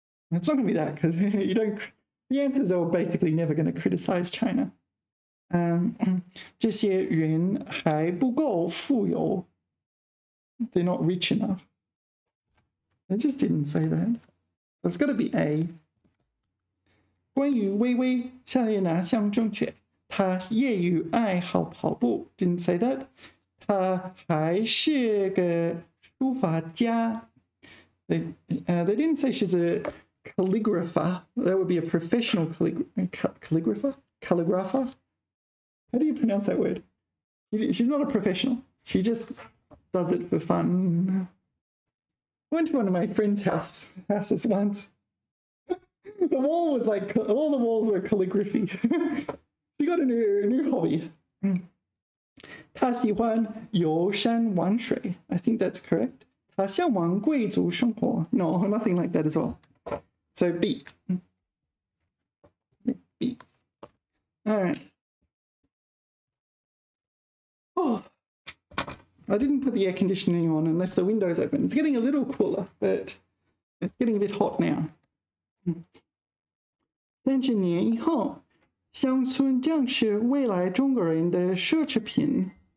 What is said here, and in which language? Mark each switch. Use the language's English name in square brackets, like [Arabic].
[English] It's not going to be that because you don't. The answers are basically never going to criticize China. [Chinese] 这些人还不够富有. [English] They're not rich enough. They just didn't say that. So it's got to be A. [Chinese] 关于微微，下列哪项正确？他业余爱好跑步 ， [English] didn't say that. [Chinese] 他还是个书法家。 [English] They didn't say she's a calligrapher. That would be a professional calligrapher. How do you pronounce that word? She's not a professional. She just does it for fun. I went to one of my friend's houses once. The wall was like, all the walls were calligraphy. She got a new hobby. [Chinese] 他喜欢游山玩水. [English] I think that's correct. [Chinese] 他向往贵族生活. [English] No, nothing like that as well. So B. B. All right. Oh. I didn't put the air conditioning on and left the windows open. It's getting a little cooler, but it's getting a bit hot now. [Chinese] 30年以后，乡村将是未来中国人的奢侈品。